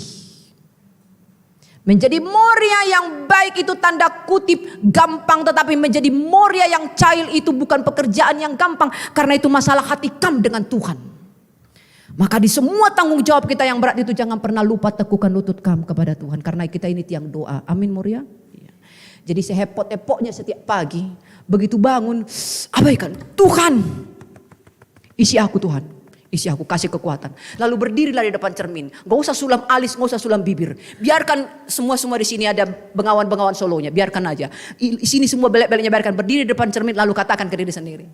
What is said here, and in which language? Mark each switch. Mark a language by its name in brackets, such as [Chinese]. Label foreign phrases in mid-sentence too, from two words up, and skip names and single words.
[Indonesian] Menjadi Moria yang baik itu tanda kutip gampang, tetapi menjadi Moria yang child itu bukan pekerjaan yang gampang. Karena itu masalah hati kamu dengan Tuhan. Maka di semua tanggung jawab kita yang berat itu jangan pernah lupa teguhkan lutut kamu kepada Tuhan. Karena kita ini tiang doa. Amin Moria. Jadi sehepot-epotnya setiap pagi. Begitu bangun, abaikan. Tuhan, isi aku Tuhan. Isi aku, kasih kekuatan. Lalu berdirilah di depan cermin. Gak usah sulam alis, gak usah sulam bibir. Biarkan semua di sini ada bengawan-bengawan solonya. Biarkan aja. Di sini semua belek-beleknya biarkan. Berdiri di depan cermin lalu katakan ke diri sendiri.